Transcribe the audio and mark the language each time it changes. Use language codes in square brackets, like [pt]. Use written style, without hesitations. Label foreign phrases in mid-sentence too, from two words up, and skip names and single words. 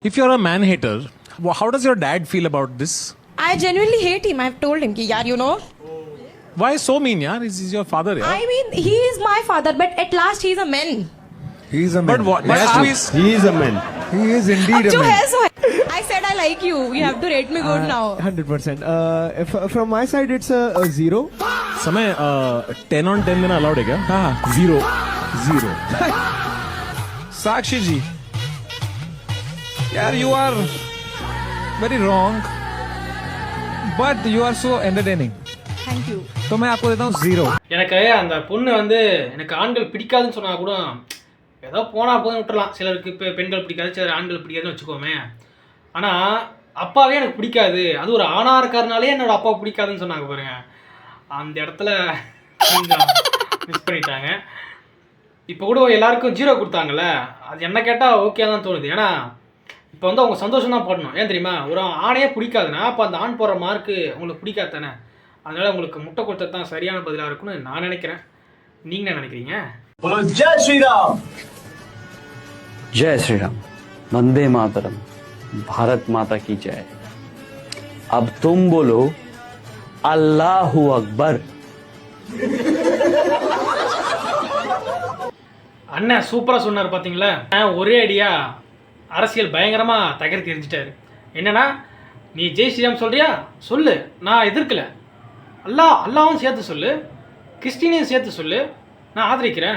[en] If you're a man hater, how does your dad feel about this? I genuinely hate him. I've told him, [hi] कि, यार, [en] you know. Why so mean, yaar? He's your father, yaar. I mean, he is my father, but at last he's a man. He is a man. But what? He has But to- He is a man. He is indeed [hi] अब [en] a [hi] जो [en] man. [hi] है सो है. [en] I said I like you. You have to rate me good now. 100%. From my side, it's a 0. [hi] समय 10 on 10 देना allowed है क्या? हाँ 0. साक्षी जी यार [en] you are very wrong but you are so entertaining. Thank you. [hi] तो मैं आपको देता हूँ 0. [ta] எனக்கு அந்த பொண்ணு வந்து எனக்கு ஆண்கள் பிடிக்காதுன்னு சொன்னா கூட ஏதோ போனா போதும் விட்டுறலாம். சிலருக்கு இப்போ பெண்கள் பிடிக்காது, சிலர் ஆண்கள் பிடிக்காதுன்னு வச்சுக்கோமே. ஆனால் அப்பாவே எனக்கு பிடிக்காது, அது ஒரு ஆணா இருக்காருனாலே என்னோட அப்பா பிடிக்காதுன்னு சொன்னாங்க பாருங்க. அந்த இடத்துல கொஞ்சம் மிஸ் பண்ணிட்டாங்க. இப்போ கூட எல்லாருக்கும் 0 கொடுத்தாங்கல்ல, அது என்ன கேட்டால் ஓகே தான் தோணுது. ஏன்னா இப்போ வந்து அவங்க சந்தோஷம் தான் படணும். ஏன் தெரியுமா, ஒரு ஆணையே பிடிக்காதுன்னா அப்போ அந்த ஆண் போடுற மார்க்கு உங்களுக்கு பிடிக்காது தானே. அதனால் உங்களுக்கு முட்டை கொடுத்தது தான் சரியான பதிலாக இருக்கும்னு நான் நினைக்கிறேன். நீங்கள் என்ன நினைக்கிறீங்க? [hi] जय श्री राम. जय श्री राम. वंदे मातरम. भारत माता की जय. अब तुम बोलो [ar] الله أكبر. [ta] அண்ணன் சூப்பராக சொன்னார் பார்த்தீங்களா. ஒரே அடியா அரசியல் பயங்கரமாக தகர்த்து எரிஞ்சிட்டாரு. என்னன்னா, நீ [hi] जय श्रीराम [ta] சொல்றியா சொல்லு, நான் எதிர்க்கல. அல்லாவும் சேர்த்து சொல்லு, கிறிஸ்டினையும் சேர்த்து சொல்லு, நான் ஆதரிக்கிறேன்.